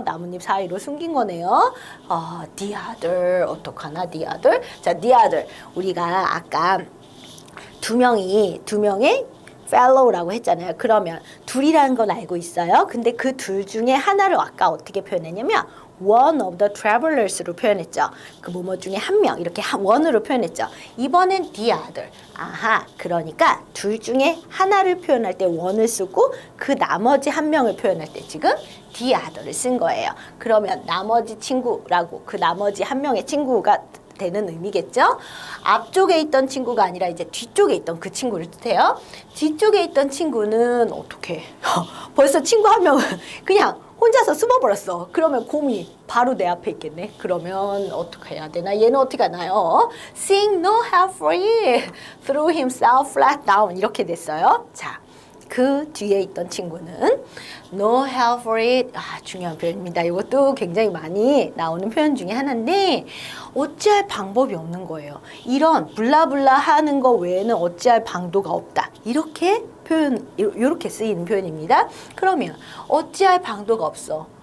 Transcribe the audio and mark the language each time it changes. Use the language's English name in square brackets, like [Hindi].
[Korean] 나뭇잎 사이로 숨긴 거네요. [English] the other [Korean] 어떡하나 [English] the other? [Korean] 자, the other 우리가 아까 두 명의 fellow라고 했잖아요. 그러면 둘이라는 건 알고 있어요. 근데 그 둘 중에 하나를 아까 어떻게 표현했냐면 [English] one of the travelers [Korean] 로 표현했죠. 그 뭐뭐 중에 한 명 이렇게 one으로 표현했죠. [English] 이번엔 the other. [Korean] 아하, 그러니까 둘 중에 하나를 표현할 때 one을 쓰고 그 나머지 한 명을 표현할 때 지금 the other를 쓴 거예요. 그러면 나머지 친구라고 그 나머지 한 명의 친구가 되는 의미겠죠. 앞쪽에 있던 친구가 아니라 이제 뒤쪽에 있던 그 친구를 뜻해요. 뒤쪽에 있던 친구는 어떻게 벌써 친구 한 명은 그냥 혼자서 숨어버렸어. 그러면 곰이 바로 내 앞에 있겠네. 그러면 어떻게 해야 되나? 얘는 어떻게 하나요? [English] Seeing no help for it, threw himself flat down [Korean] 이렇게 됐어요. 자, 그 뒤에 있던 친구는 [English] no help for it. [Korean] 아, 중요한 표현입니다. 이것도 굉장히 많이 나오는 표현 중에 하나인데 어찌할 방법이 없는 거예요. 이런 블라블라 하는 거 외에는 어찌할 방도가 없다. 이렇게 이렇게 쓰이는 표현입니다. 그러면 어찌할 방도가 없어.